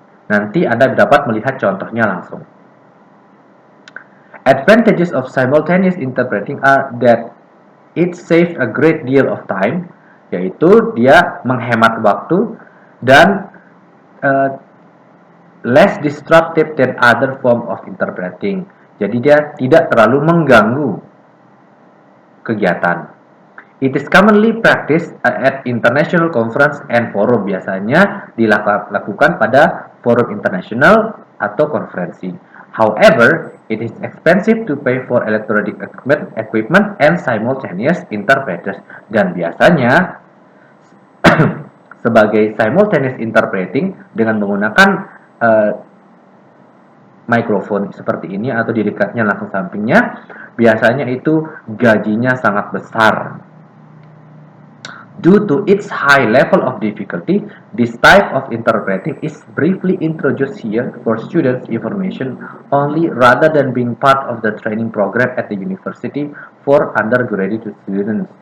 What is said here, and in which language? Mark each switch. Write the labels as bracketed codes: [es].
[id] Nanti Anda dapat melihat contohnya langsung. [en] Advantages of simultaneous interpreting are that it saves a great deal of time, [id] yaitu dia menghemat waktu [en] dan less disruptive than other form of interpreting. [id] Jadi dia tidak terlalu mengganggu kegiatan. [en] It is commonly practiced at international conference and forum. [id] Biasanya dilakukan pada forum internasional atau konferensi. [en] However, it is expensive to pay for electronic equipment and simultaneous interpreters. [id] Dan biasanya sebagai simultaneous interpreting dengan menggunakan mikrofon seperti ini atau di dekatnya langsung sampingnya, biasanya itu gajinya sangat besar. [en] Due to its high level of difficulty, this type of interpreting is briefly introduced here for students' information only rather than being part of the training program at the university for undergraduate students.